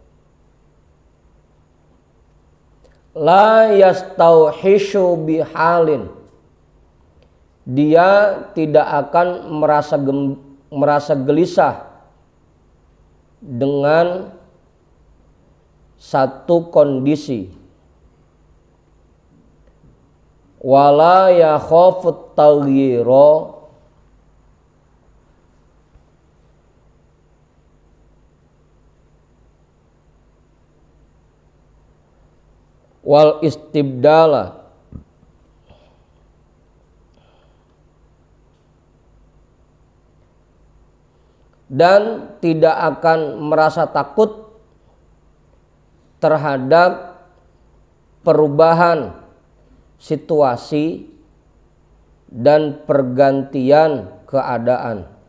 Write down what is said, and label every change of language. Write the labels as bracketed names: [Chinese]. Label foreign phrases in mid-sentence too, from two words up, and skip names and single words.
[Arabic] لا يستوحش بحال, [Indonesian] dia tidak akan merasa gelisah dengan satu kondisi. [Arabic] ولا يخاف التغيير والاستبدال [Indonesian] dan tidak akan merasa takut terhadap perubahan situasi dan pergantian keadaan.